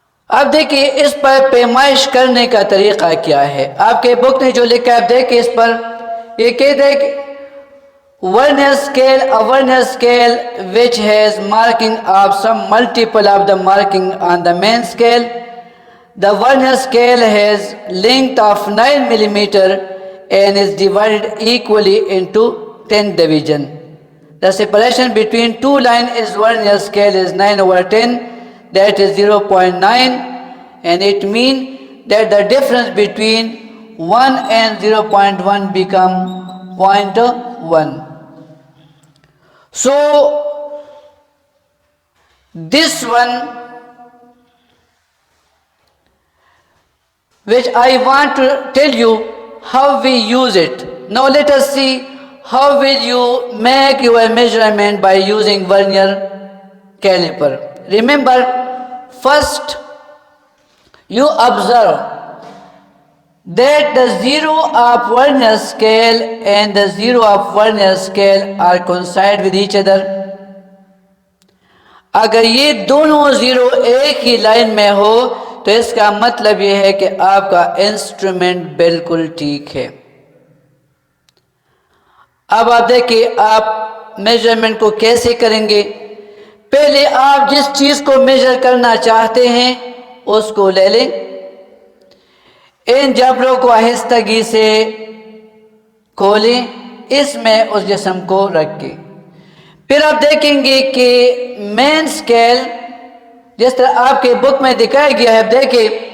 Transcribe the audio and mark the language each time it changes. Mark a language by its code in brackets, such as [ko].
[ur] اب دیکھیے اس پر پیمائش کرنے کا طریقہ کیا ہے۔ آپ کے بک نے جو لکھا ہے آپ دیکھیں اس پر، یہ کہتے ہیں کہ [en] vernier scale, a vernier scale which has marking of some multiple of the marking on the main scale. The vernier scale has length of 9 millimeter and is divided equally into 10 division. The separation between two lines is vernier scale is 9/10, that is 0.9, and it means that the difference between 1 and 0.1 become 0.1. So this one which I want to tell you how we use it. Now let us see how will you make your measurement by using vernier caliper. Remember, first you observe that the zero of vernier scale and the zero of vernier scale are coincide with each other. [ur] اگر یہ دونوں zero ایک ہی line میں ہو تو اس کا مطلب یہ ہے کہ آپ کا انسٹرومنٹ بالکل ٹھیک ہے۔ اب آپ دیکھیں آپ میجرمنٹ کو کیسے کریں گے۔ پہلے آپ جس چیز کو میجر کرنا چاہتے ہیں اس کو لے لیں، ان جبروں کو آہستگی سے کھولیں، اس میں اس جسم کو رکھیں۔ پھر آپ دیکھیں گے کہ مین سکیل جس طرح آپ کے بک میں دکھایا گیا ہے، آپ دیکھیں